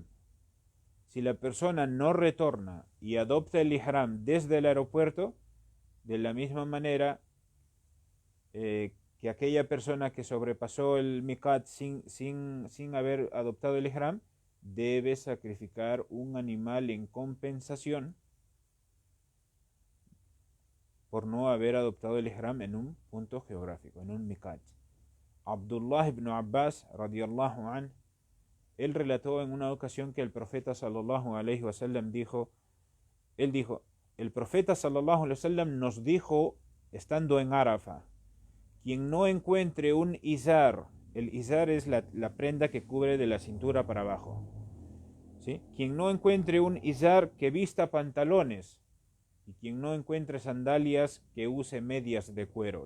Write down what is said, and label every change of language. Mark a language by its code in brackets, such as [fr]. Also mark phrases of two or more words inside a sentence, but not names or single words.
[es] Si la persona no retorna y adopta el ihram desde el aeropuerto, de la misma manera que aquella persona que sobrepasó el miqat sin haber adoptado el ihram, debe sacrificar un animal en compensación por no haber adoptado el ihram en un punto geográfico, en un miqat. Abdullah ibn Abbas [ar] رضي الله عن, [es] él relató en una ocasión que el profeta [ar] صلى الله عليه وسلم [es] dijo, el profeta [ar] صلى الله عليه وسلم [es] nos dijo estando en Arafa, quien no encuentre un izar, el izar es la prenda que cubre de la cintura para abajo, ¿sí? Quien no encuentre un izar, que vista pantalones, y quien no encuentre sandalias, que use medias de cuero.